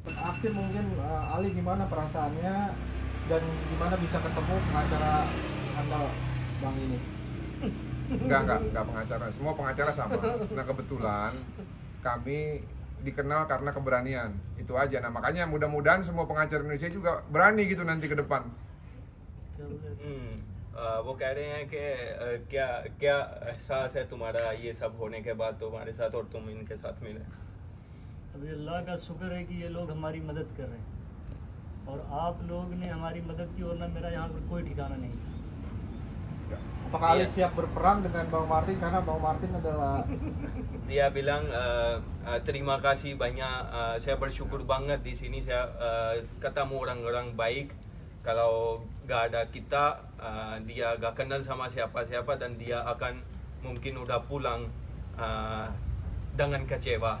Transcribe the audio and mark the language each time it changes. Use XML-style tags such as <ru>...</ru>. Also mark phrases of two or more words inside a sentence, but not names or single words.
<id>Akhir mungkin Ali gimana perasaannya dan gimana bisa ketemu pengacara anda bang ini? Enggak pengacara. Semua pengacara sama. Nah kebetulan kami dikenal karena keberanian. Itu aja. Nah makanya mudah-mudahan semua pengacara Indonesia juga berani gitu nanti ke depan.</id> <hi>क्या बोले? वो कह रहे हैं कि क्या क्या एहसास है तुम्हारा ये सब होने के बाद तुम्हारे साथ और तुम इनके साथ मिले? अभी अल्लाह का शुक्र है कि ये लोग हमारी मदद कर रहे हैं और आप लोग ने हमारी मदद की, वरना मेरा यहाँ पर कोई ठिकाना नहीं था।</hi> <id>Apakah Ali Iya. siap berperang dengan Bang Martin karena Bang Martin adalah Dia bilang terima kasih banyak, saya bersyukur banget di sini saya ketemu orang-orang baik. Kalau gak ada kita, dia gak kenal sama siapa-siapa dan dia akan mungkin udah pulang dengan kecewa.</id>